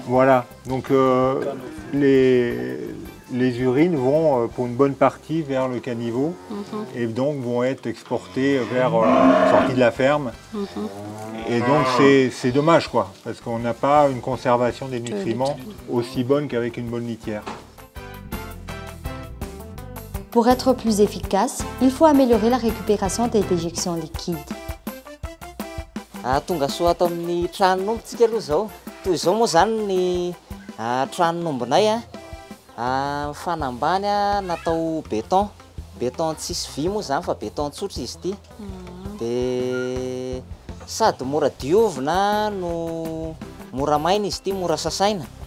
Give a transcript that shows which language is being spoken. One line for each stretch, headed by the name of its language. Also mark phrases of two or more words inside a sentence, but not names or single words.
French: Voilà, donc les urines vont pour une bonne partie vers le caniveau et donc vont être exportées vers la sortie de la ferme. Et donc c'est dommage quoi, parce qu'on n'a pas une conservation des nutriments aussi bonne qu'avec une bonne litière. Pour être plus efficace, il faut améliorer la récupération des déjections liquides.
Malagasy: Tonga soa ato amin'ny tranon'ombontsika aloha zao. Toy izao moa zany ny tranon'ombonay fanambany natao béton. Béton tsisy vy moa zany fa béton tsotra izy ity. De sady mora diovina no mora maina izy ity, mora sasaina.